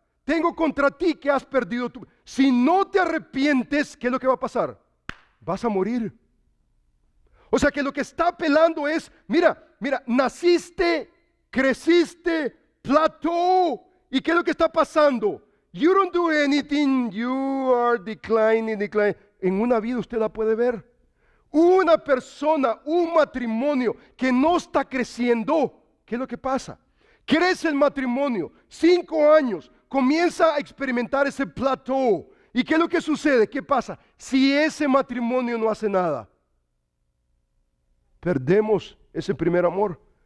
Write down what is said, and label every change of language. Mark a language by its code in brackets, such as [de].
[es] Tengo contra ti que has perdido tu... Si no te arrepientes, ¿qué es lo que va a pasar? Vas a morir. O sea que lo que está apelando es, mira, naciste, creciste, plató. ¿Y qué es lo que está pasando? [en] You don't do anything, you are declining. [es] En una vida usted la puede ver. Una persona, un matrimonio que no está creciendo, ¿qué es lo que pasa? Crece el matrimonio, 5 años, comienza a experimentar ese plató. ¿Y qué es lo que sucede? ¿Qué pasa? Si ese matrimonio no hace nada, perdemos ese primer amor.